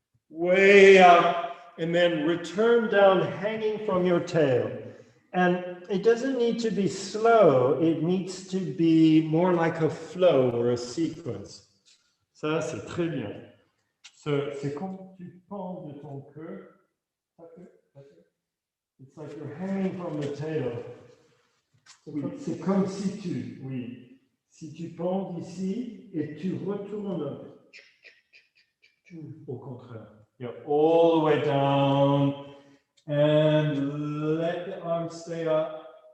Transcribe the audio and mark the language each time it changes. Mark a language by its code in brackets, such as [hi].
[en] Way up, and then return down hanging from your tail. And it doesn't need to be slow, it needs to be more like a flow or a sequence. [fr] Ça, c'est très bien. So, c'est comme tu penses de ton cœur. [en] It's like you're hanging from the tail. [fr] Oui, c'est comme si tu penses ici et tu retournes au contraire. [en] Yeah, all the way down and let the arms stay up.